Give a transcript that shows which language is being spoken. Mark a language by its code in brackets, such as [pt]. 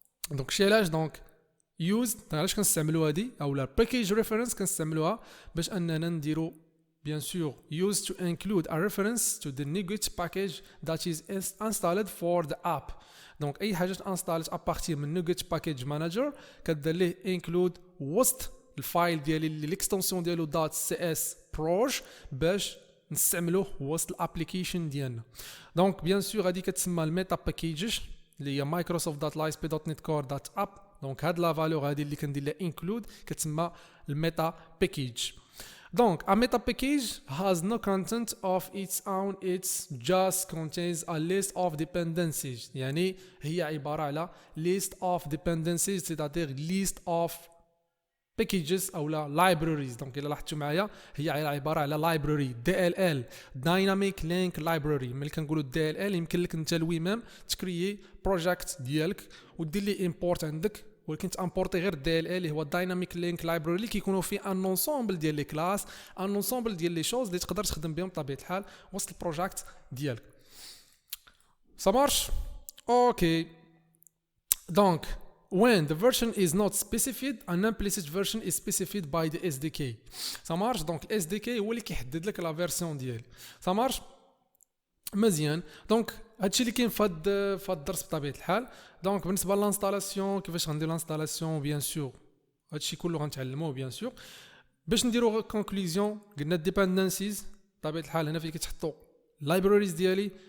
[ar] دونك شي علاش دونك used علاش كنستعملوا هادي او لا باكيج ريفرنس كنستعملوها باش اننا نديرو [fr] bien sûr [en] used to include a reference to the NuGet package that is installed for the app. [ar] دونك اي حاجه انستالت ابارتي من NuGet package manager كدير ليه include وسط الفايل ديالي اللي الاكستنسيون ديالو .cs proj باش نستعملوه وسط الابليكيشن ديالنا. دونك [fr] bien sûr [ar] هادي كتسمى الميتا باكيجز اللي هي مايكروسوفت دات لاي اس بي دوت نت كور دات اب. دونك هاد لا فالور هادي اللي كندير لها انكلود كتسمى الميتا باكيج. [en] Donc, a meta package has no content of its own, it just contains a list of dependencies. [ar] يعني هي عبارة على [en] list of dependencies, [fr] c'est-à-dire [en] list of packages [ar] أو لا [en] libraries. [ar] Donc إلا لاحظتوا معايا هي عبارة على [en] library DLL Dynamic Link Library. [ar] ملي كنقولوا DLL يمكن لك انت الويمام تكريي بروجيكت ديالك ودير لي import عندك، ولكن تامبورتي غير دي ال ال اللي هو دايناميك لينك لايبراري اللي كيكونوا فيه ان انسومبل ديال لي كلاس ان انسومبل ديال لي شوز اللي تقدر تخدم بهم بطبيعه الحال وسط البروجيكت ديالك. [fr] Ça marche? Okay. [en] Donc, when the version is not specified, an implicit version is specified by the SDK. [fr] Ça marche? [ar] Donc, SDK هو اللي كيحدد لك لا فيرسيون ديالي. [fr] Ça marche? [ar] مزيان. دونك هادشي اللي كاين في هاد الدرس بطبيعه الحال. دونك بالنسبه للانستالاسيون كيفاش غندير لانستالاسيون بيان سور هادشي كله غنتعلموه بيان سور. باش نديرو كونكلوزيون قلنا الديبندنسيز بطبيعه الحال هنا فين كتحطوا اللايبراريز ديالي.